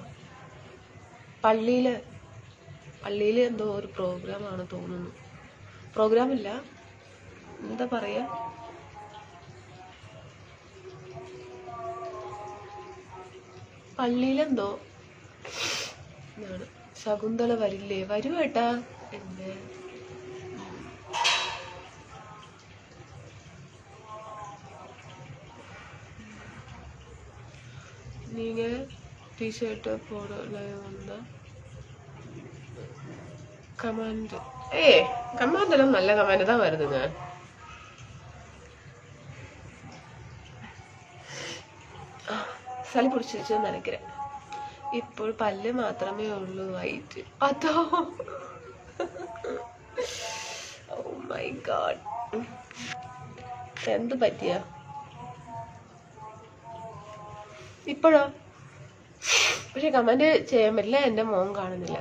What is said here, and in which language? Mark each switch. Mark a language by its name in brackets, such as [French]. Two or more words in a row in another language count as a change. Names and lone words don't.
[Malayalam] പള്ളിയില് എന്തോ ഒരു പ്രോഗ്രാമാണ് തോന്നുന്നു. പ്രോഗ്രാമില്ല, എന്താ പറയാ, പള്ളിയിലെന്തോ ആണ്. ശകുന്തള വരില്ലേ? വരൂ ഏട്ടാ. [Tamil] എന്നെ நீங்க டிஷர்ட் போடல வந்தா கமெண்ட். கமெண்ட் எல்லாம் நல்ல கமெண்ட் தான் வருதுங்க. சளி பிடிச்சிருச்சுன்னு நினைக்கிறேன். [Malayalam] ഇപ്പോൾ പല്ല് മാത്രമേ ഉള്ളൂ വൈറ്റ്. അതോ, [English] oh my god, [Malayalam] എന്ത് പറ്റിയ ഇപ്പോഴോ? പക്ഷെ കമന്റ് ചെയ്യാൻ പറ്റില്ല, എന്റെ മോൻ കാണുന്നില്ല.